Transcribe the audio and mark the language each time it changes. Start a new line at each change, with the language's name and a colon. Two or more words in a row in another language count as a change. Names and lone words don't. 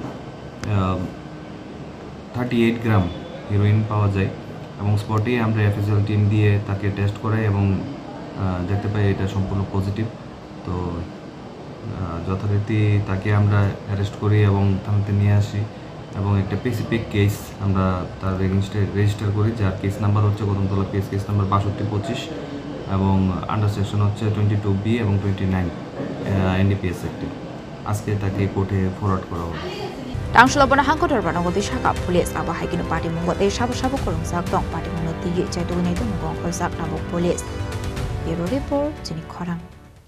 Bangla: 38 গ্রাম হেরোইন পাওয়া যায় এবং স্পটেই আমরা এফএসএল টিম দিয়ে তাকে টেস্ট করাই এবং দেখতে পাই এটা সম্পূর্ণ পজিটিভ তো যথারীতি তাকে আমরা অ্যারেস্ট করি এবং থানাতে নিয়ে আসি এবং একটা
English: specific case
Bangla: আমরা তার রেজিস্টার করি যার
English: case number
Bangla: হচ্ছে কদমতলা
English: case number
Bangla: 6225 এবং
English: under section
Bangla: হচ্ছে 22B এবং 29 এনডিপিএস অ্যাক্টে আজকে তাকে কোর্টে ফরওয়ার্ড করা হবে
Kok Borok: Tangslobona hangkor dorbar nagoti shaka police aba haikino party mungote sabo korongsak dong party munoti chaitogini to mungong khorjak tabok police
English: Bureau report
Kok Borok: Jini Khorang